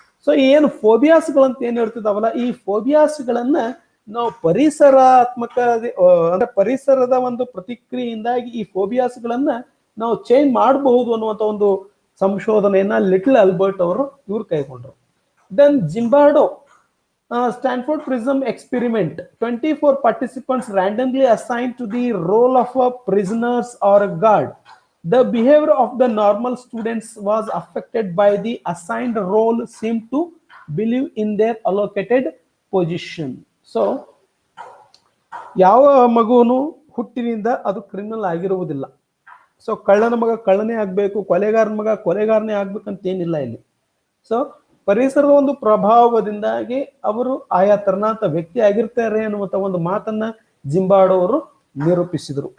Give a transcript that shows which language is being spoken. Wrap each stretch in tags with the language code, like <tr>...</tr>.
<kn>So ಏನು ಫೋಬಿಯಾಸ್ಗಳಂತ ಏನ್ ಹೇಳ್ತಿದಾವಲ್ಲ, ಈ ಫೋಬಿಯಾಸ್ಗಳನ್ನ ನಾವು ಪರಿಸರಾತ್ಮಕ ಅಂದ್ರೆ ಪರಿಸರದ ಒಂದು ಪ್ರತಿಕ್ರಿಯೆಯಿಂದಾಗಿ ಈ ಫೋಬಿಯಾಸ್ಗಳನ್ನ ನಾವು ಚೇಂಜ್ ಮಾಡಬಹುದು ಅನ್ನುವಂಥ ಒಂದು ಸಂಶೋಧನೆಯನ್ನ ಲಿಟಲ್ ಅಲ್ಬರ್ಟ್ ಅವರು ಇವ್ರು ಕೈಗೊಂಡ್ರು.</kn> <en>Then Zimbardo Stanford Prism experiment. 24 participants randomly assigned to the role of a prisoners or a guard. The behavior of the normal students was affected by the assigned role seemed to believe in their allocated position.</en> <kn>So, ಯಾವ ಮಗುನು ಹುಟ್ಟಿನಿಂದ ಅದು criminal ಆಗಿರುವುದಿಲ್ಲ. So ಕಳ್ಳನ ಮಗ ಕಳ್ಳನೇ ಆಗ್ಬೇಕು, ಕೊಲೆಗಾರನ ಮಗ ಕೊಲೆಗಾರನೇ ಆಗ್ಬೇಕಂತ ಏನಿಲ್ಲ ಇಲ್ಲಿ. ಸೊ ಪರಿಸರದ ಒಂದು ಪ್ರಭಾವದಿಂದಾಗಿ ಅವರು ಆಯಾ ತರನಾದ ವ್ಯಕ್ತಿ ಆಗಿರ್ತಾರೆ ಅನ್ನುವಂಥ ಒಂದು ಮಾತನ್ನ ಜಿಂಬಾಡೋ ಅವರು ನಿರೂಪಿಸಿದರು.</kn>